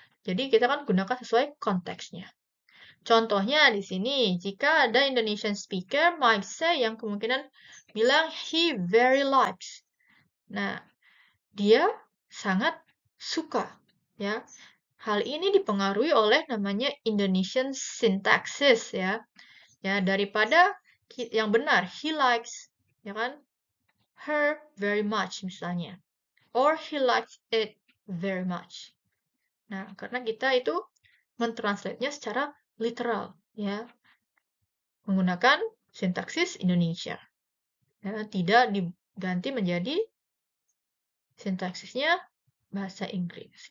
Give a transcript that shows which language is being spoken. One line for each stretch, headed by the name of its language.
Indonesian: Jadi kita kan gunakan sesuai konteksnya. Contohnya di sini, jika ada
English: Indonesian speaker might say
Indonesian: yang kemungkinan bilang
English: he very likes.
Indonesian: Nah, dia sangat suka ya. Hal ini dipengaruhi oleh namanya Indonesian syntaxis ya. Ya, daripada yang benar
English: he likes
Indonesian: ya kan,
English: her very much
Indonesian: misalnya,
English: or he likes it very much.
Indonesian: Nah, karena kita itu mentranslate-nya secara literal ya, menggunakan sintaksis Indonesia. Ya, tidak diganti menjadi sintaksisnya bahasa Inggris.